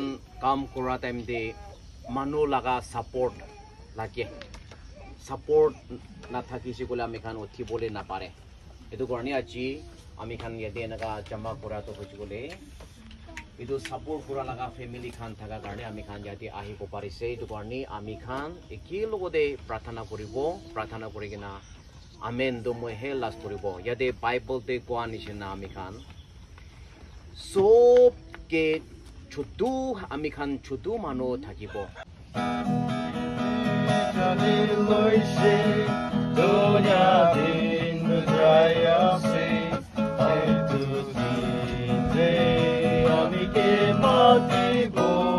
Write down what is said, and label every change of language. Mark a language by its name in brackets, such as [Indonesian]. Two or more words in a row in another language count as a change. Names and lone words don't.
[Naga Pidgin] kam kora time de manu laga support lage support na thaki sikole ami khan uthi bole na pare edu korni achi ami khan yede naga jama kora to hochigole edu support kora laga family khan thaka karne ami khan yade ahi ko parise edu korni ami khan ekilogode prarthana korigena amen do moi he last koribo yade bible te koa nishina ami khan sob ke chutu ami khan chutu mano thakibo Jani loise dunya din draya se etu de ami ke matibo